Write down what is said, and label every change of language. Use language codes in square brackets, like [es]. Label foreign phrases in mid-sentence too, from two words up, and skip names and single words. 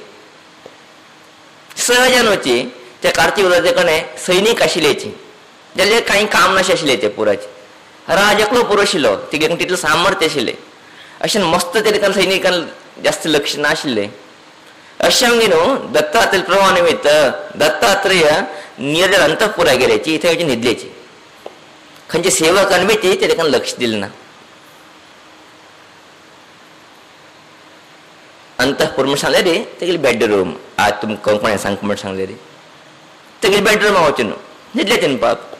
[kok] सहजानोची त्या कार्तिवीर्याकडे सैनिक आशिल्लेची जाल्यार कांय काम नाशें आशिल्लें ते पुराचे. राज एकलो पुरो आशिल्लो, तिगे तितलें सामर्थ्य आशिल्लें. अशें मस्त तेका सैनिकान जास्त लक्ष नाशिल्लें. अशें आमगे न्हू दत्तात्रेय प्रभू निमित्त दत्तात्रेय निर्जल अंतपुरा गेल्याची, थंय वचून न्हिदलेची. खंयचे सेवकान बी ते तेका लक्ष दिलें ना. अंतपुर म्हण सांगलें रे, तेगेली बेडरूम. आज तुमकां कोणें सांग म्हण सांगलें रे. तेगेली बेडरूमा वचून न्हिदले तेन पाप.